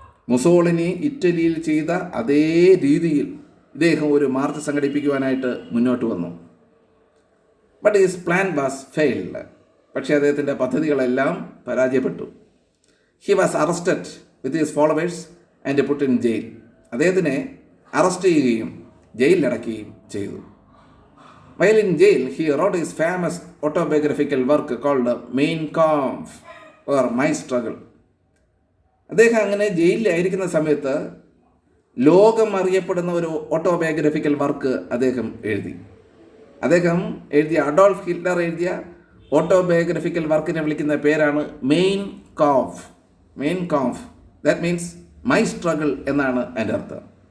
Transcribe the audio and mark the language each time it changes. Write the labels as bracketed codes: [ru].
[ml] Mussolini ഇറ്റലിയിൽ ചെയ്ത അതേ രീതിയിൽ ഇദ്ദേഹം ഒരു മാർച്ച് സംഘടിപ്പിക്കുവാനായിട്ട് മുന്നോട്ട് വന്നു. [en] But his plan was failed. [ml] പക്ഷേ അദ്ദേഹത്തിൻ്റെ പദ്ധതികളെല്ലാം പരാജയപ്പെട്ടു. [en] He was arrested with his followers and put in jail. [ml] അദ്ദേഹത്തിനെ അറസ്റ്റ് ചെയ്യുകയും ജയിലിലടക്കുകയും ചെയ്തു. [en] While in jail, he wrote his famous autobiographical work called Mein Kampf or My Struggle. [ml] അദ്ദേഹം അങ്ങനെ ജയിലിലായിരിക്കുന്ന സമയത്ത് ലോകം അറിയപ്പെടുന്ന ഒരു ഓട്ടോബയോഗ്രഫിക്കൽ വർക്ക് അദ്ദേഹം എഴുതി. അദ്ദേഹം എഴുതിയ അഡോൾഫ് ഹിറ്റ്ലർ എഴുതിയ ഓട്ടോബയോഗ്രഫിക്കൽ വർക്കിനെ വിളിക്കുന്ന പേരാണ് main കാംഫ്. [en] Mein Kampf, that means my struggle [ml] എന്നാണ് അതിൻ്റെ അർത്ഥം.